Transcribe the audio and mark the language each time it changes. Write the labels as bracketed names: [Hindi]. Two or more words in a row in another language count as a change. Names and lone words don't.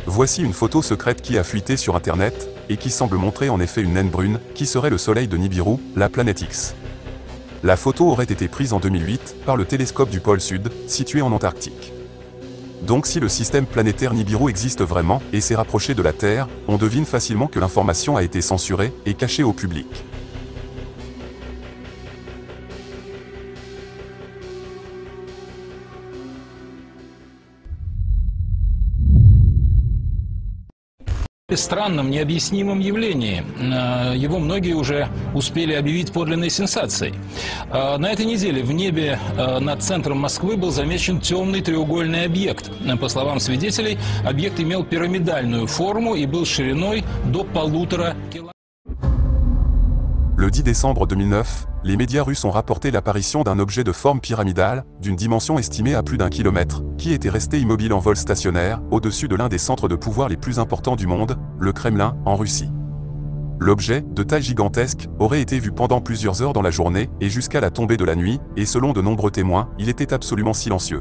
[French] Voici une photo secrète qui a fuité sur Internet, et qui semble montrer en effet une naine brune, qui serait le soleil de Nibiru, la planète X. La photo aurait été prise en 2008, par le télescope du pôle Sud, situé en Antarctique. Donc si le système planétaire Nibiru existe vraiment, et s'est rapproché de la Terre, on devine facilement que l'information a été censurée, et cachée au public. [Russian] Странном, необъяснимом явлении. Его многие уже успели объявить подлинной сенсацией. На этой неделе в небе над центром Москвы был замечен темный треугольный объект. По словам свидетелей, объект имел пирамидальную форму и был шириной до 1,5 километра. [French] Le 10 décembre 2009, les médias russes ont rapporté l'apparition d'un objet de forme pyramidale, d'une dimension estimée à plus d'1 kilomètre, qui était resté immobile en vol stationnaire, au-dessus de l'un des centres de pouvoir les plus importants du monde, le Kremlin, en Russie. L'objet, de taille gigantesque, aurait été vu pendant plusieurs heures dans la journée, et jusqu'à la tombée de la nuit, et selon de nombreux témoins, il était absolument silencieux.